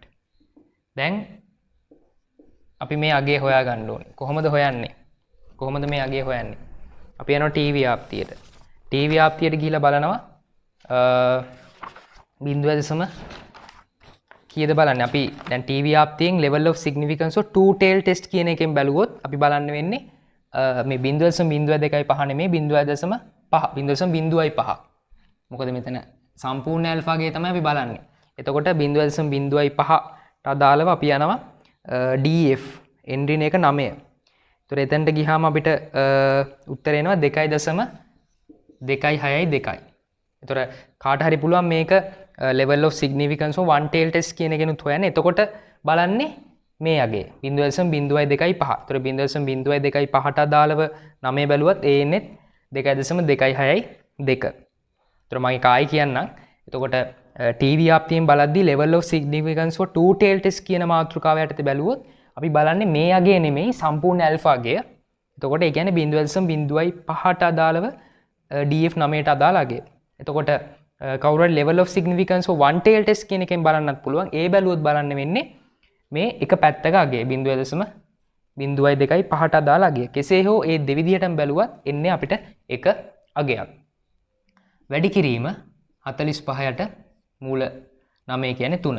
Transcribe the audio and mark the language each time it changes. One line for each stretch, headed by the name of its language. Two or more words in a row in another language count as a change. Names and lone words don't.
Sinhala: දැන් අපි මේ අගේ හොයා ගන්න ඕනේ. කොහොමද හොයන්නේ? කොහොමද මේ අගේ හොයන්නේ? අපි යනවා t ව්‍යාප්තියට. t ව්‍යාප්තියට ගිහිලා බලනවා බිඳුව දශම කීයද බලන්න. අපි දැන් t ව්‍යාප්තියෙන්
English: level of significance of two tail test
Sinhala: කියන එකෙන් බැලුවොත් අපි බලන්න වෙන්නේ මේ 0.02.5 නෙමෙයි 0.5 මොකද මෙතන සම්පූර්ණ ඇල්ෆාගේ තමයි අපි බලන්නේ. එතකොට 0.05ට අදාළව අපි යනවා df n ඍණ 1 9. ඒතර එතනට ගියාම අපිට උත්තර එනවා 2.6යි 2. එතකොට කාට හරි පුළුවන් මේක
English: level of significance of one tail test
Sinhala: කියන එකනුත් හොයන්න. එතකොට බලන්නේ මේ අගේ 0.02.5. ඒතර 0.02.5ට අදාළව 9 බැලුවත් ඒ එන්නේ 2.6යි 2. ඒතර මම කායි කියන්නම්. එතකොට t ව්‍යාප්තියෙන් බලද්දී
English: level of significance for two tail test
Sinhala: කියන මාතෘකාව යටතේ බැලුවොත් අපි බලන්නේ මේ අගේ නෙමෙයි සම්පූර්ණ ඇල්ෆා අගය. එතකොට ඒ කියන්නේ 0.05ට අදාළව df 9ට අදාළ අගය. එතකොට කවුරු හරි
English: level of significance for one tail test
Sinhala: කියන එකෙන් බලන්නත් පුළුවන්. ඒ බැලුවොත් බලන්න වෙන්නේ මේ එක පැත්තක අගය 0.02.5ට අදාළ අගය. කෙසේ හෝ ඒ දෙවිදියටම බැලුවත් එන්නේ අපිට එක අගයක්. වැඩි කිරීම 45ට මූල 9 කියන්නේ 3.